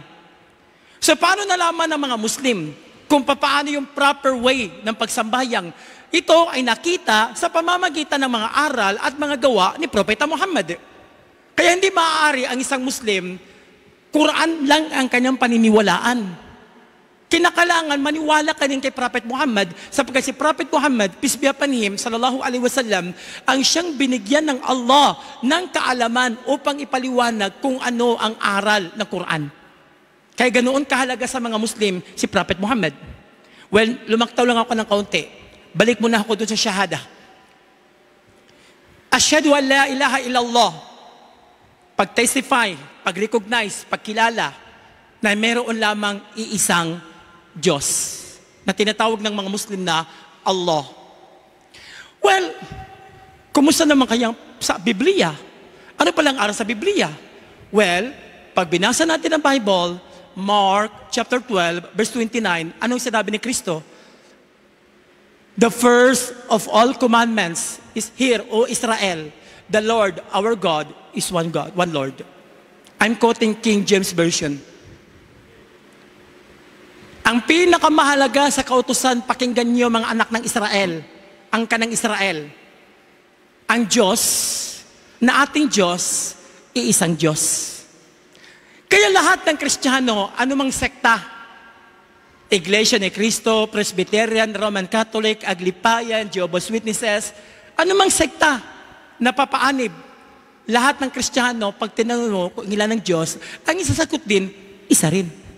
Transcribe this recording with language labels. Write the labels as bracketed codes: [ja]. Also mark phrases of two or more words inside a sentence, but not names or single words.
[tl] So paano nalaman ng mga Muslim kung paano yung [en] proper way [tl] ng pagsambayang? Ito ay nakita sa pamamagitan ng mga aral at mga gawa ni Propeta Muhammad. Kaya hindi maaari ang isang Muslim, Quran lang ang kanyang paniniwalaan. Kinakailangan maniwala ka din kay Prophet Muhammad, sapagkat si Prophet Muhammad, [en] peace be upon him, [ar] صلى الله عليه وسلم, [tl] ang siyang binigyan ng Allah ng kaalaman upang ipaliwanag kung ano ang aral ng Quran. Kaya ganoon kahalaga sa mga Muslim si Prophet Muhammad. Well, lumaktaw lang ako ng kaunti. Balik muna ako doon sa shahada. [ar] أشهد أن لا إله إلا الله. [tl] Pag-testify, pag-recognize, pagkilala na mayroon lamang iisang Diyos na tinatawag ng mga Muslim na Allah. Well, kumusta naman kaya sa Biblia? Ano palang aral sa Biblia? Well, pag binasa natin ang Bible, Mark chapter 12, verse 29, anong sinabi ni Kristo? [en] The first of all commandments is, Hear, O Israel, the Lord, our God, is one God, one Lord. I'm quoting King James Version. [tl] Ang pinakamahalaga sa kautusan, pakinggan niyo mga anak ng Israel, ang kanang Israel. Ang Diyos, na ating Diyos, iisang Diyos. Kaya lahat ng Kristiyano, anumang sekta, Iglesia ni Cristo, Presbyterian, Roman Catholic, Aglipayan, Jehovah's Witnesses, anumang sekta na papaanib, lahat ng Kristiyano, pag tinanong mo kung ilan ng Diyos, ang isasagot din, isa rin.